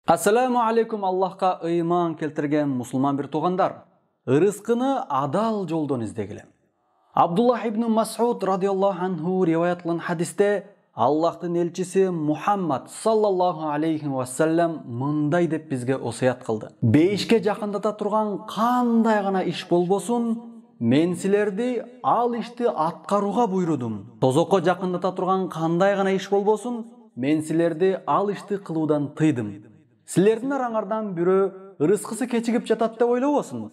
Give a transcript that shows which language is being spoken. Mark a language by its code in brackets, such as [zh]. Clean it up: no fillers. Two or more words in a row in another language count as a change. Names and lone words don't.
[ar] السلام عليكم, [ky] Allahqa ыйман келтирген мусулман бир туугандар. Ырыскыны адал жолдон издегиле. Абдуллах ибн Мас'уд [ar] رضي الله عنه [ky] риваят кылган хадисте Аллахтын элчиси Мухаммад [ar] صلى الله عليه وسلم [ky] мындай деп бизге осуят кылды. Бейишке жакындата турган кандай гана иш болбосун, мен силерди ал ишти аткарууга буйрудум. Тозокко жакындата турган кандай гана иш болбосун, мен силерди ал ишти кылуудан тыйдым. Силердин араңардан бирөө ырыскысы кечигип жатат деп ойлобосун.